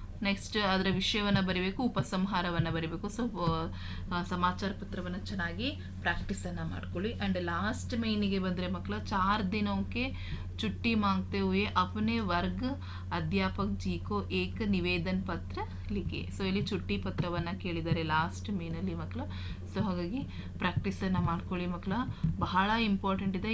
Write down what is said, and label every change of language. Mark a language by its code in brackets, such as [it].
[kn] Next ಅದರ ವಿಷಯವನ್ನು ಬರಿಬೇಕು, ಉಪಸಂಹಾರವನ್ನು ಬರಿಬೇಕು. ಸೊ ಸಮಾಚಾರ ಪತ್ರವನ್ನು ಚೆನ್ನಾಗಿ ಪ್ರಾಕ್ಟೀಸನ್ನು ಮಾಡ್ಕೊಳ್ಳಿ. ಆ್ಯಂಡ್ ಲಾಸ್ಟ್ ಮೇನಿಗೆ ಬಂದರೆ ಮಕ್ಕಳ, 4 ದಿನಕ್ಕೆ [hi] छुट्टी मांगते हुए अपने वर्ग अध्यापक जी को एक निवेदन पत्र लिखिए. [kn] ಸೊ ಇಲ್ಲಿ ಚುಟ್ಟಿ ಪತ್ರವನ್ನು ಕೇಳಿದ್ದಾರೆ ಲಾಸ್ಟ್ ಮೇನಲ್ಲಿ ಮಕ್ಕಳು. ಸೊ ಹಾಗಾಗಿ ಪ್ರಾಕ್ಟೀಸನ್ನು ಮಾಡ್ಕೊಳ್ಳಿ ಮಕ್ಕಳ, ಬಹಳ ಇಂಪಾರ್ಟೆಂಟ್ ಇದೆ.